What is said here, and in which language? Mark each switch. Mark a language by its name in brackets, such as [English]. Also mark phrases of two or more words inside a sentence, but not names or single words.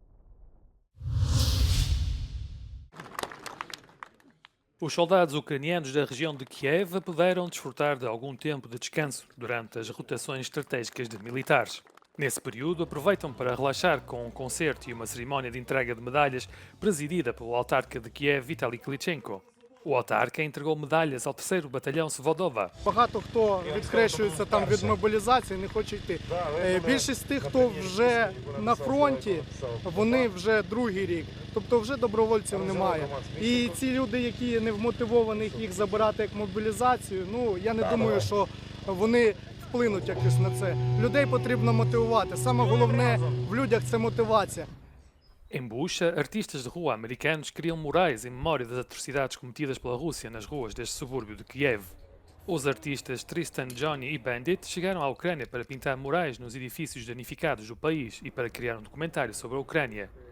[Portuguese] Os soldados ucranianos da região de Kiev puderam desfrutar de algum tempo de descanso durante as rotações estratégicas de militares. Nesse período, aproveitam para relaxar com um concerto e uma cerimónia de entrega de medalhas presidida pelo autarca de Kiev, Vitaly Klitschenko. O autarca entregou medalhas ao 3º batalhão Svodova. [Ukrainian] Багато хто відхрещується там від мобілізації, не хоче йти. Більшість тих, хто вже на фронті, вони вже другий рік. Тобто вже добровольців немає. І ці люди, які не вмотивовані їх забирати як мобілізацію, я не думаю, що вони вплинуть якось на це. Людей потрібно мотивувати. Саме головне в людях – це мотивація. [Portuguese] Em Bucha, artistas de rua americanos criam murais em memória das atrocidades cometidas pela Rússia nas ruas deste subúrbio de Kiev. Os artistas Tristan, Johnny e Bandit chegaram à Ucrânia para pintar murais nos edifícios danificados do país e para criar um documentário sobre a Ucrânia.